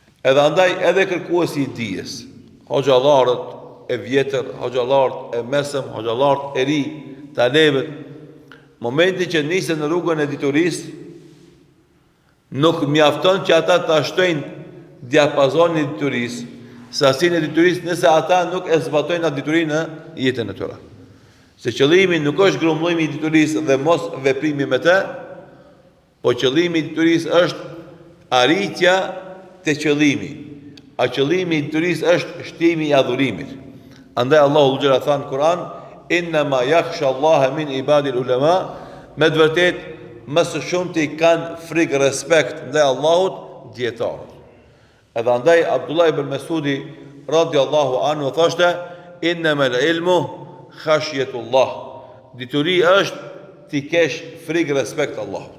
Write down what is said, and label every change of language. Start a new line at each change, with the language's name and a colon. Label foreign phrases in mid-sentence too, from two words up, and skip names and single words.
Albanian: Edhe andaj edhe kërkuesi I dijes, hoxhallarët e vjetër, hoxhallarët e mesëm, hoxhallarët e ri, talebët, momenti që nisen në rrugën e diturisë, nuk mjafton që ata ta shtojnë diapazonin e diturisë, sasinë e diturisë, nëse ata nuk e zbatojnë atë dituri në jetën e tyre. Se qëllimi nuk është grumbullimi I diturisë dhe mos veprimi me të, po qëllimi I diturisë është arritja te qëllimi. A qëllimi I diturisë është shtimi I adhurimit. Andaj Allahu xhela tha në Kur'an,
Arabic: إنما يخشى الله من عباده العلماء,
Albanian: me të vërtet më së shumti kanë frikë respekt ndaj Allahut dietarët. Edhe andaj Abdullah ibn Mesudi
Arabic: رضي الله عنه
Albanian: thoshte,
Arabic: إنما العلم خشية الله.
Albanian: Dituri është ti kesh frikë respekt Allahut.